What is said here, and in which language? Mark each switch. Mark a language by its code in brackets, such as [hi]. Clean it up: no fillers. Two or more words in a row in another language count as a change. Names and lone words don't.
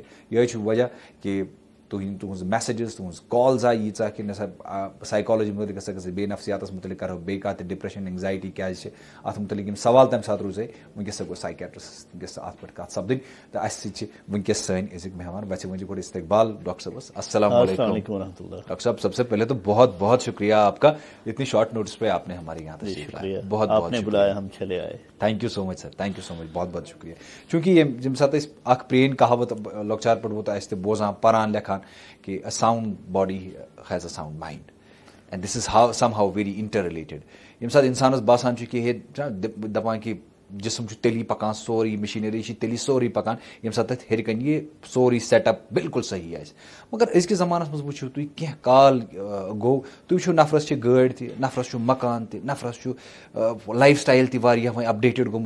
[ks] یِہوے چھُ وجہ کہ تُہنٛز میسیجز، تُہنٛز کالز آیہِ ییٖژاہ کہ نسا سایکالجی متعلق ہسا گژھِ بیٚیہِ نفسیاتس متعلق کرو بیٚیہِ کانٛہہ تہِ [en] depression anxiety [ks] کیازِ چھِ اتھ متعلق یِم سوال تمہِ ساتہٕ روٗزے. ونکیٚس ہسا گوٚو سایکیٹرس ونکیٚس اتھ پٮ۪ٹھ کتھ سپدٕنۍ. تہٕ اسہِ سۭتۍ چھِ ونکیٚس سٲنۍ أزِکۍ مہمان. ویسے ؤنِو گۄڈٕ استقبال ڈاکٹر صٲبس. [ur] السلام علیکم ورحمۃ اللہ. ڈاکٹر صاحب سب سے پہلے تو بہت بہت شکریہ آپ کا، اتنی [en] short notice [ur] پہ آپ نے ہمارے یہاں تشریف لایا. بہت بہت بلایا، ہم چلے آئے. [en] thank you so much sir, thank you so much, [ur] بہت بہت شکریہ. [ks] چوٗنٛکہِ ییٚمہِ ساتہٕ أسۍ اکھ پرٛٲنۍ کہاوت لۄکچار پٮ۪ٹھ ووت اَسہِ تہِ بوزان پران لیکھان کہ [en] a sound body has a sound mind and this is somehow very interrelated. [ks] ییٚمہِ ساتہٕ اِنسانس باسان چھُ کہ ہے دپان کہ جسم چھُ تیٚلی پکان، سورُے مشیٖنری چھِ تیٚلی سورُے پکان ییٚمہِ ساتہٕ تتھ ہیٚرِ کنہِ یہِ سورُے [en] set up [ks] بالکل صحیح آسہِ. مگر أزکِس زمانس منٛز وٕچھِو تُہۍ کینٛہہ کال گوٚو، تُہۍ وٕچھِو نفرس چھِ گٲڑۍ تہِ، نفرس چھُ مکان تہِ، نفرس چھُ [en] life style [ks] تہِ واریاہ وۄنۍ اپڈیٹڈ گوٚمُت.